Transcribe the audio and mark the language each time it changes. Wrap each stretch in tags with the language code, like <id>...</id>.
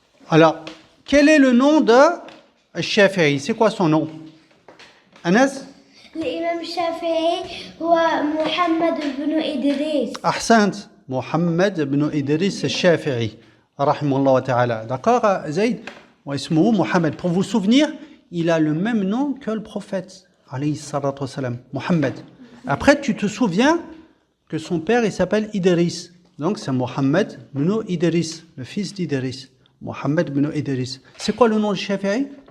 <fr>Alors, quel est le nom de Shafi'i? C'est quoi son nom? Anas?</fr> <ar>الإمام الشافعي هو محمد بن إدريس. أحسنت. محمد بن إدريس الشافعي رحمه الله تعالى.</ar> <fr>D'accord, Zayd?</fr> <ar>واسمه محمد.</ar> <fr>Pour vous souvenir, il a le même nom que le prophète</fr> <ar>alayhi salatu wassalam,</ar> <fr>Mohammed. Après, tu te souviens que son père, il s'appelle Idris. Donc, c'est Mohammed bin Idris, le fils d'Idris. Mohammed bin Idris. C'est quoi le nom de Shafi'i?</fr>